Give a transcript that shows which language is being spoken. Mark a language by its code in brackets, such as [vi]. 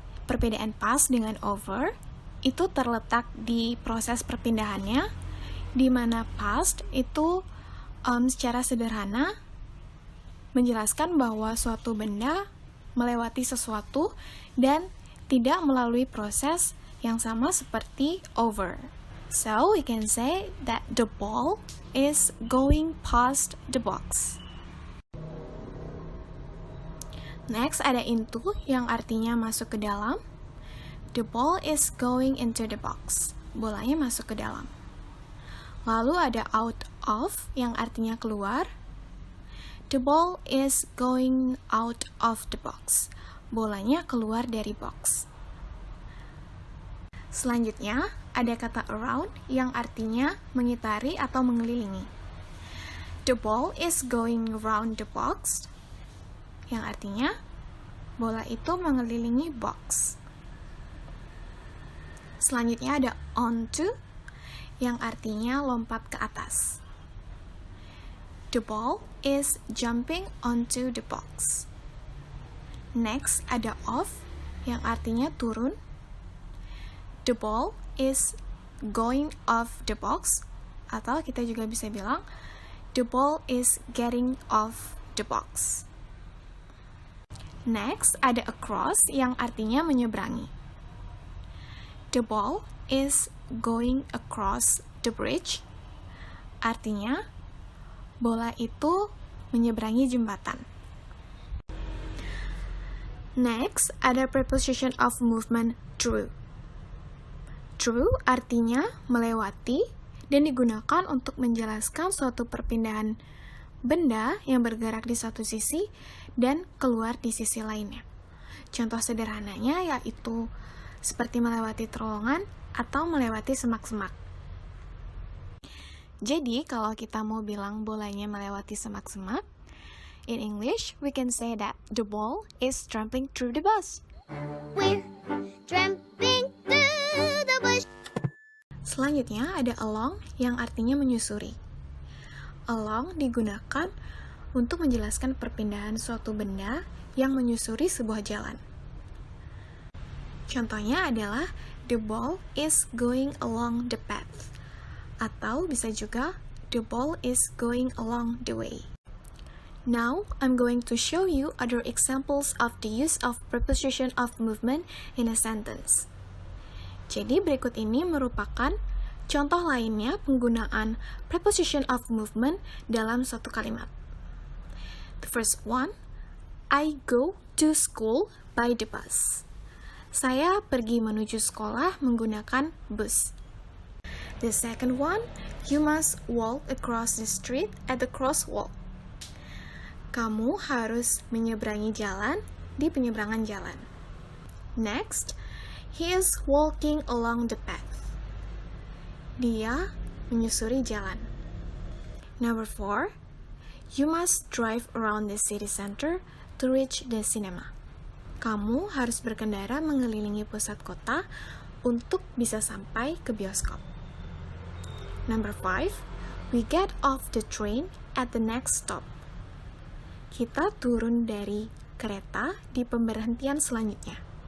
[id] Perbedaan past dengan over itu terletak di proses perpindahannya, di mana past itu secara sederhana menjelaskan bahwa suatu benda melewati sesuatu dan tidak melalui proses yang sama seperti over. [en] So we can say that the ball is going past the box. [id] Next ada into yang artinya masuk ke dalam. [en] The ball is going into the box. [id] Bolanya masuk ke dalam. Lalu ada out of yang artinya keluar. [en] The ball is going out of the box. [id] Bolanya keluar dari box. Selanjutnya ada kata around yang artinya mengitari atau mengelilingi. [en] The ball is going around the box, [id] yang artinya bola itu mengelilingi box. Selanjutnya ada onto yang artinya lompat ke atas. [en] The ball is jumping onto the box. Next ada off [id] yang artinya turun. [en] The ball is going off the box, [id] atau kita juga bisa bilang [en] the ball is getting off the box. [id] Next, ada across yang artinya menyeberangi. [en] The ball is going across the bridge. [id] Artinya, bola itu menyeberangi jembatan. Next, ada preposition of movement through. Through artinya melewati dan digunakan untuk menjelaskan suatu perpindahan benda yang bergerak di satu sisi dan keluar di sisi lainnya. Contoh sederhananya yaitu seperti melewati terowongan atau melewati semak-semak. Jadi, kalau kita mau bilang bolanya melewati semak-semak, [en] in English, we can say that the ball is tramping through the bus. We're tramping through the bush. [id] Selanjutnya ada along yang artinya menyusuri. Along digunakan untuk menjelaskan perpindahan suatu benda yang menyusuri sebuah jalan. Contohnya adalah [en] the ball is going along the path, [id] atau bisa juga [en] the ball is going along the way. Now, I'm going to show you other examples of the use of preposition of movement in a sentence. [id] Jadi berikut ini merupakan contoh lainnya penggunaan preposition of movement dalam suatu kalimat. [en] The first one, I go to school by the bus. [id] Saya pergi menuju sekolah menggunakan bus. [en] The second one, you must walk across the street at the crosswalk. [id] Kamu harus menyeberangi jalan di penyeberangan jalan. [en] Next, he is walking along the path. [id] Dia menyusuri jalan. [en] Number 4, you must drive around the city center to reach the cinema. [id] Kamu harus berkendara mengelilingi pusat kota untuk bisa sampai ke bioskop. [en] Number 5, we get off the train at the next stop. [id] Kita turun dari kereta di pemberhentian selanjutnya.